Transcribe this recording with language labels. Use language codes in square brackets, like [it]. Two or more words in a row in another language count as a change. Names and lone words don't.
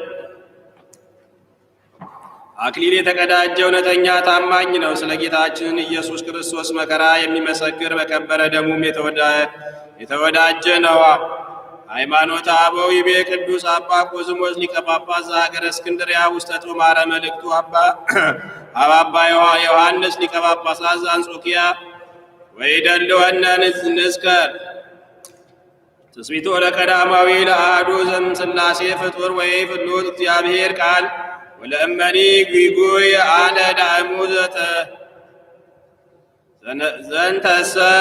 [am] አክሊል የተቀዳጀ እውነተኛ ታማኝ ነው። ስለ ጌታችን ኢየሱስ ክርስቶስ መከራ የሚመሰክር በከበረ ደሙም የተወዳጀ ነው። [gez] ሃይማኖተ አበው ይቤ ቅዱስ አባ ቆዝሞስ ሊቀ ጳጳስ ዘሀገረ እስክንድርያ ውስተ ጦማረ መልእክቱ አባ ዮሐንስ ሊቀ ጳጳሳት ዘአንጾኪያ ወይደልወነ ንዝከር ትስብእቶ ለቀዳማዊ ለአሐዱ ዘእምሥላሴ ፍጡር ወይ ፍሉጥ እግዚአብሔር ቃል ወለእመኒ ጉይጉይ አነ ዳእሙ ዘንተሰ